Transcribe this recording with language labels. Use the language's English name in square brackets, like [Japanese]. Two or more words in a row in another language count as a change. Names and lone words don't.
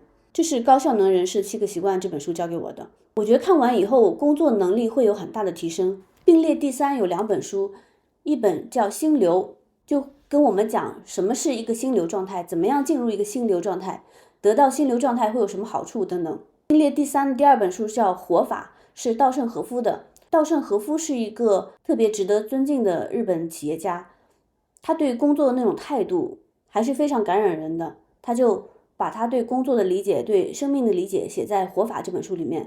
[Chinese] 這是高效能人士7個習慣這本書教給我的。我覺得看完以後，工作能力會有很大的提升。並列第3有2本書，一本叫《心流》，就跟我們講什麼是一個心流狀態，怎麼樣進入一個心流狀態，得到心流狀態會有什麼好處等等。並列第3的第2本書叫《活法》，是稻盛和夫的。稻盛和夫是一個特別值得尊敬的日本企業家，他對工作的那種態度還是非常感染人的。他就把他對工作的理解、对生命的理解寫在《活法》這本書裡面。